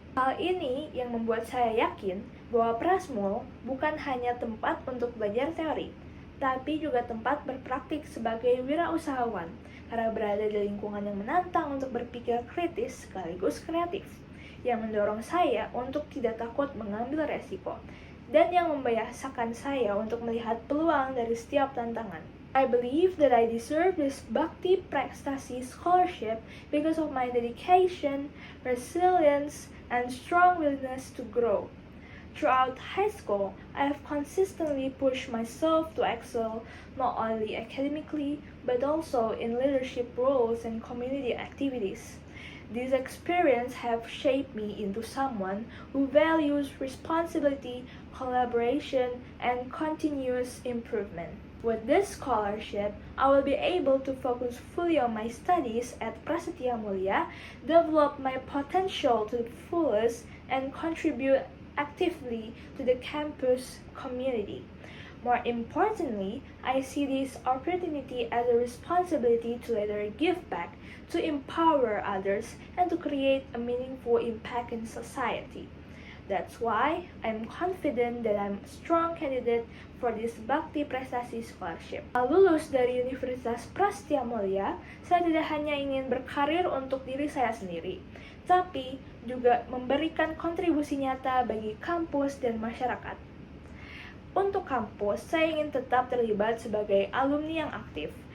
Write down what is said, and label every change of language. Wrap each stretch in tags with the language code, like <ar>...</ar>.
<id>Hal ini yang membuat saya yakin bahwa Prasmul bukan hanya tempat untuk belajar teori, tapi juga tempat berpraktik sebagai wirausahawan karena berada di lingkungan yang menantang untuk berpikir kritis sekaligus kreatif, yang mendorong saya untuk tidak takut mengambil resiko, dan yang membiasakan saya untuk melihat peluang dari setiap tantangan.</id> <en>I believe that I deserve this Bhakti Prestasi Scholarship because of my dedication, resilience, and strong willingness to grow. Throughout high school, I have consistently pushed myself to excel not only academically, but also in leadership roles and community activities. These experiences have shaped me into someone who values responsibility, collaboration, and continuous improvement. With this scholarship, I will be able to focus fully on my studies at Prasetya Mulia, develop my potential to the fullest, and contribute actively to the campus community. More importantly, I see this opportunity as a responsibility to later give back, to empower others, and to create a meaningful impact in society. That's why I'm confident that I'm a strong candidate for this Bhakti Prestasi Scholarship.</en> <id>Lulus dari Universitas Prasetya Mulia, saya tidak hanya ingin berkarir untuk diri saya sendiri, tapi juga memberikan kontribusi nyata bagi kampus dan masyarakat. Untuk kampus, saya ingin tetap terlibat sebagai alumni yang aktif.</id>